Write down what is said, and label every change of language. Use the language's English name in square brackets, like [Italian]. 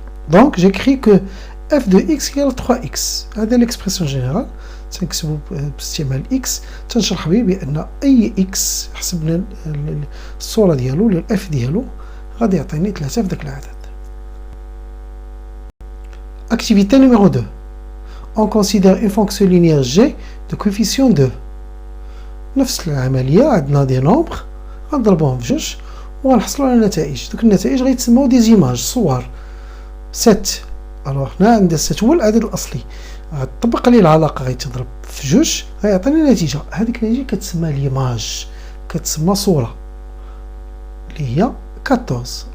[French] Donc j'écris que f de x égale 3x. [Arabic] هذا [French] l'expression générale [Arabic] تنكتبو باستعمال x. تنشرح به بأن أي x حسبنا الصورة ديالو ولا f ديالو غادي يعطيني 3 في داك العدد. [French] Activité numéro 2. On considère une fonction linéaire g de coefficient 2. [Arabic] نفس العملية، عندنا دي نومبر غنضربوهم في جوج وغنحصلو على نتائج. دوك النتائج غيتسموا دي زيماج، صور. 7 الوغ هنا عندنا 6 هو العدد الاصلي، غتطبق عليه العلاقه غيتضرب في جوج غيعطينا نتيجه. هذيك النتيجه كتسمى ليماج، كتسمى صوره اللي هي 14.